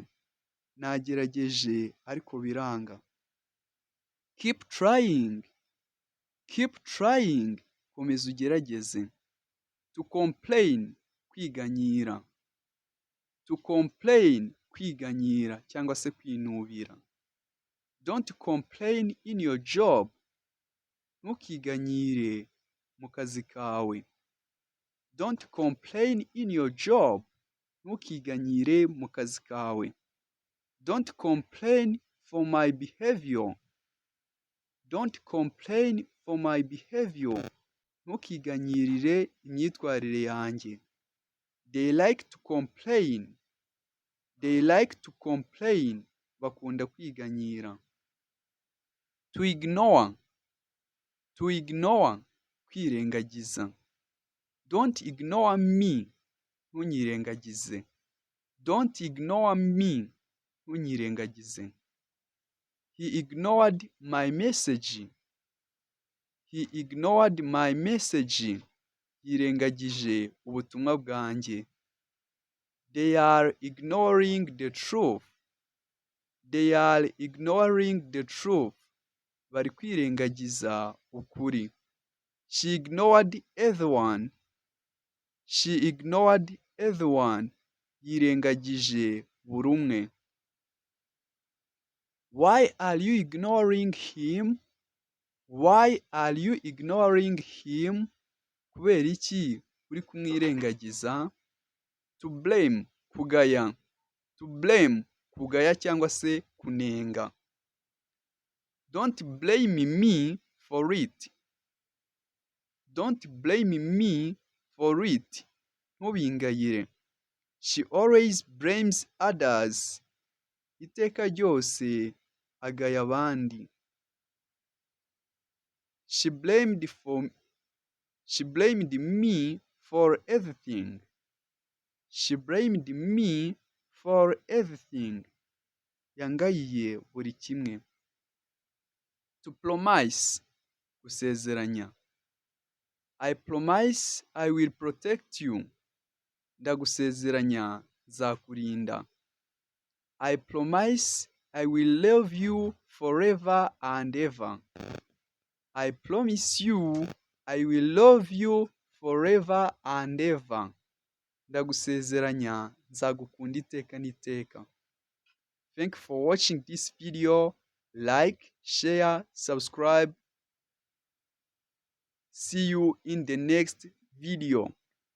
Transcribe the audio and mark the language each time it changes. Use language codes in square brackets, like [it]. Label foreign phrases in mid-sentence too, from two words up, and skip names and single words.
[rw] Nagerageje ariko biranga. [en] Keep trying. Keep trying. [rw] Komeza ugerageze. [en] To complain. Kwiganyira. To complain. [rw] Kwiganyira cyangwa se kwinubira. [en] Don't complain in your job. [rw] Ntukiganyire mu kazi kawe. [en] Don't complain in your job. [rw] Ntukiganyire mu kazi kawe. [en] Don't complain for my behavior. Don't complain for my behavior. [rw] Ntukiganyirire imyitwarire yanjye. [en] They like to complain. They like to complain. [rw] Bakunda kwiganyira. [en] To ignore. To ignore. Kwirengagiza. Don't ignore me. Ntunyirengagize. Don't ignore me. Ntunyirengagize. He ignored my message. He ignored my message. [rw] Yirengagije ubutumwa bwanjye. [en] They are ignoring the truth. They are ignoring the truth. [rw] Bari kwirengagiza ukuri. [en] She ignored everyone. She ignored everyone. [rw] Yirengagije buri umwe. [en] Why are you ignoring him? Why are you ignoring him? [rw] Kubera iki uri kumwirengagiza? [en] To blame. Kugaya. To blame. [rw] Kugaya cyangwa se kunenga. [en] Don't blame me for it. Don't blame me for it. [rw] Ntubingayire. [en] She always blames others. [rw] Iteka ryose agaya abandi. [en] She blamed me for everything. She blamed me for everything. [rw] Yangayiye buri kimwe. [en] To promise. [rw] Gusezeranya. [en] I promise I will protect you. [rw] Ndagusezeranya nzakurinda. [en] I promise I will love you forever and ever. I promise you I will love you forever and ever. [rw] Ndagusezeranya nzagukunda iteka n'iteka. [en] Thank you for watching this video. Like, share, subscribe. See you in the next video.